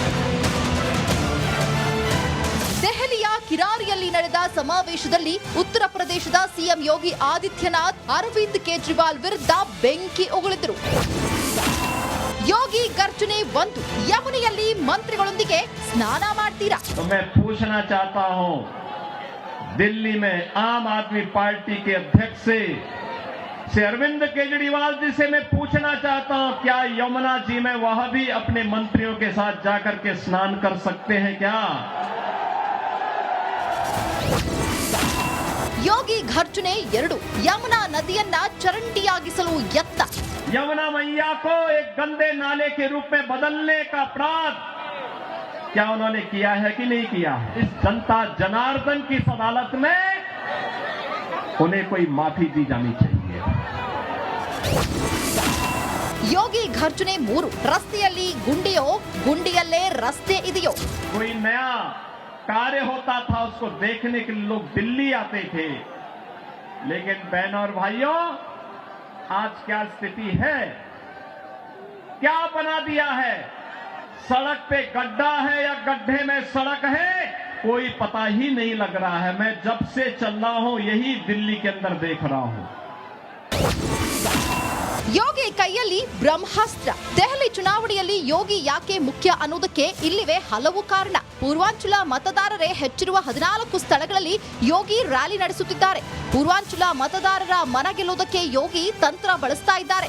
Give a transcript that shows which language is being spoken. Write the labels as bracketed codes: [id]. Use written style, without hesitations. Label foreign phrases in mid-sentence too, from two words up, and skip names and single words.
[kn] ದೆಹಲಿಯ ಕಿರಾರಿಯಲ್ಲಿ ನಡೆದ ಸಮಾವೇಶದಲ್ಲಿ ಉತ್ತರ ಪ್ರದೇಶದ ಸಿಎಂ ಯೋಗಿ ಆದಿತ್ಯನಾಥ್ ಅರವಿಂದ್ ಕೇಜ್ರಿವಾಲ್ ವಿರುದ್ಧ ಬೆಂಕಿ ಉಗುಳಿದರು. ಯೋಗಿ गर्जने 1, ಯಮುನೆಯಲ್ಲಿ ಮಂತ್ರಿಗಳೊಂದಿಗೆ ಸ್ನಾನ ಮಾಡ್ತೀರಾ? [hi] मैं पूछना चाहता हूं, दिल्ली में आम आदमी पार्टी के अध्यक्ष से अरविंद केजरीवाल जी से मैं पूछना चाहता हूं, क्या यमुना जी में वह भी अपने मंत्रियों के साथ जाकर के स्नान कर सकते हैं क्या? [kn] ಯೋಗಿ ಘರ್ಜನೆ 2, ಯಮುನಾ ನದಿಯನ್ನ ಚರಂಡಿಯಾಗಿಸಲು ಯತ್ನ. [hi] यमुना मैया को एक गंदे नाले के रूप में बदलने का अपराध क्या उन्होंने किया है कि नहीं किया है? इस जनता जनार्दन की इस अदालत में उन्हें कोई माफी दी जानी चाहिए। [kn] ಯೋಗಿ ಘರ್ಜನೆ 3 ರಸ್ತೆಯಲ್ಲಿ ಗುಂಡಿಯೋ ಗುಂಡಿಯಲ್ಲೇ ರಸ್ತೆ ಇದೆಯೋ [hi] कोई नया कार्य होता था उसको देखने के लिए लोग दिल्ली आते थे, लेकिन बहनों और भाइयों आज क्या स्थिति है, क्या बना दिया है? सड़क पे गड्ढा है या गड्ढे में सड़क है, कोई पता ही नहीं लग रहा है। मैं जब से चल रहा हूं यही दिल्ली के अंदर देख रहा हूं। [kn] ಯೋಗಿ ಕೈಯಲ್ಲಿ ಬ್ರಹ್ಮಾಸ್ತ್ರ. ದೆಹಲಿ ಚುನಾವಣೆಯಲ್ಲಿ ಯೋಗಿ ಯಾಕೆ ಮುಖ್ಯ ಅನ್ನೋದಕ್ಕೆ ಇಲ್ಲಿವೆ ಹಲವು ಕಾರಣ. ಪೂರ್ವಾಂಚಲ ಮತದಾರರೇ ಹೆಚ್ಚಿರುವ 14 ಸ್ಥಳಗಳಲ್ಲಿ ಯೋಗಿ ರ್ಯಾಲಿ ನಡೆಸುತ್ತಿದ್ದಾರೆ. ಪೂರ್ವಾಂಚಲ ಮತದಾರರ ಮನ ಗೆಲ್ಲೋದಕ್ಕೆ ಯೋಗಿ ತಂತ್ರ ಬಳಸ್ತಾ ಇದ್ದಾರೆ.